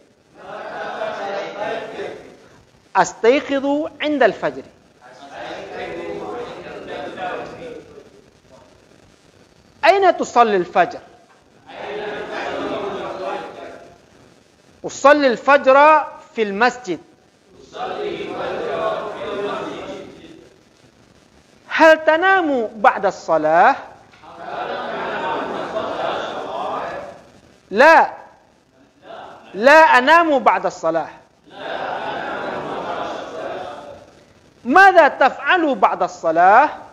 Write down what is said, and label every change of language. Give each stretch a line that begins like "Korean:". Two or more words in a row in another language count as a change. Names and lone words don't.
Arabic: أستيقظ عند الفجر. أين تصلي الفجر? أصلي الفجر في المسجد. هل تنام بعد الصلاة? لا. لا أنام بعد صلاة. ماذا تفعل بعد صلاة?